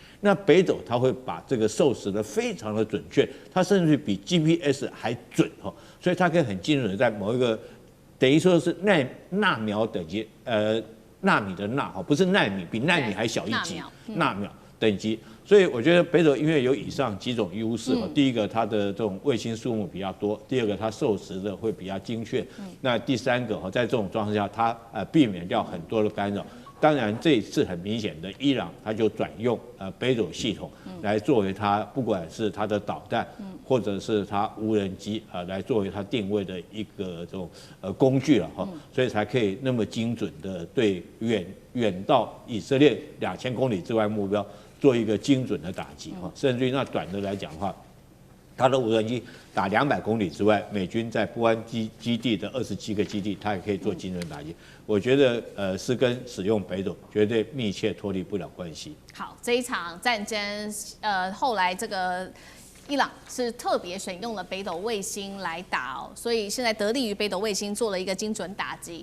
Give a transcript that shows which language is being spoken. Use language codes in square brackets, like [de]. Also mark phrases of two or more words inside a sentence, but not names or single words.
[zh] 那北斗它會把這個授時的非常的準確，它甚至比 GPS 還準哈，所以它可以很精準的在某一個等於說是納秒等級，納米的納哈，不是奈米，比奈米還小一級，納秒等級。所以我覺得北斗因為有以上幾種優勢，第一個它的這種衛星數目比較多，第二個它授時的會比較精確，那第三個在這種狀況下，它避免掉很多的干擾。當然這一次很明顯的，伊朗它就轉用北斗系統來作為它不管是它的導彈，或者是它無人機來作為它定位的一個這種工具了哈，所以才可以那麼精準的對遠到以色列2000公里之外目標做一個精準的打擊哈，甚至於那短的來講的話，它的無人機打200公里之外，美軍在波安基地的27個基地，它也可以做精準打擊。我覺得是跟使用北斗絕對密切脫離不了關係。好，這一場戰爭，後來這個伊朗是特別選用了北斗衛星來打哦，所以現在得力於北斗衛星做了一個精準打擊。